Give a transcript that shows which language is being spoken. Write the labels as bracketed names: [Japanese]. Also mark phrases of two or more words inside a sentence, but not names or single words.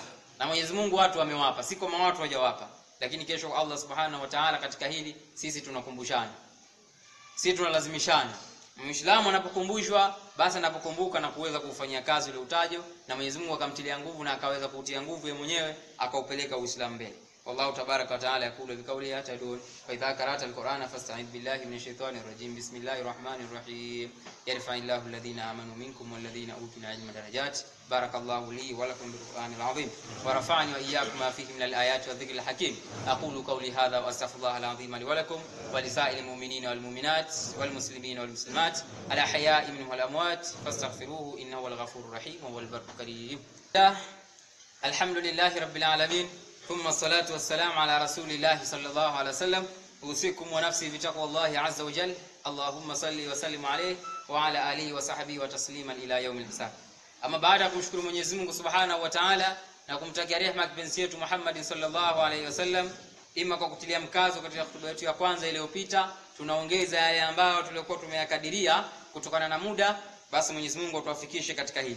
[Swahili] Na Mwenyezi Mungu watu amewapa, si kama watu hawajawapa. Lakini kesho Allah [Arabic] سبحانه وتعالى [Swahili] katika hili sisi tunakumbushana, sisi tunalazimishana. Muislamu anapokumbushwa, basi anapokumbuka na kuweza kufanyia kazi ile utajo, na Mwenyezi Mungu akamtilia nguvu na akaweza kutia nguvu yeye mwenyewe akaupeleka Uislamu mbele. [Arabic] والله تبارك وتعالى يقول بقوله يهتدون فإذا قرأت القرآن فاستعذ بالله من الشيطان الرجيم بسم الله الرحمن الرحيم يرفع الله الذين آمنوا منكم والذين أوتوا العلم درجات بارك الله لي ولكم بالقرآن العظيم ورفعني وإياكم ما فيه من الآيات والذكر الحكيم أقول قولي هذا وأستغفر الله العظيم لي ولكم ولسائر المؤمنين والمؤمنات والمسلمين والمسلمات الأحياء منهم والأموات فاستغفروه إنه هو الغفور الرحيم وهو البر الكريم. الحمد لله رب العالمين ثم الصلاة والسلام على رسول الله صلى الله عليه وسلم. أوصيكم ونفسي بتقوى الله عز وجل. اللهم صل وسلم عليه وعلى آله وصحبه وتسليما إلى يوم الحساب. [Swahili] Ama baada ya kumshukuru Mwenyezi Mungu [Arabic] سبحانه وتعالى [Swahili] na kumtakia rehema kipenzi yetu Muhammad [Arabic] صلى الله عليه وسلم, [Swahili] ima kwa kutilia mkazo katika hotuba yetu ya kwanza iliyopita, tunaongeza yale ambayo tulikuwa tumeyakadiria kutokana na muda, basi Mwenyezi Mungu atuwafikishe katika hili.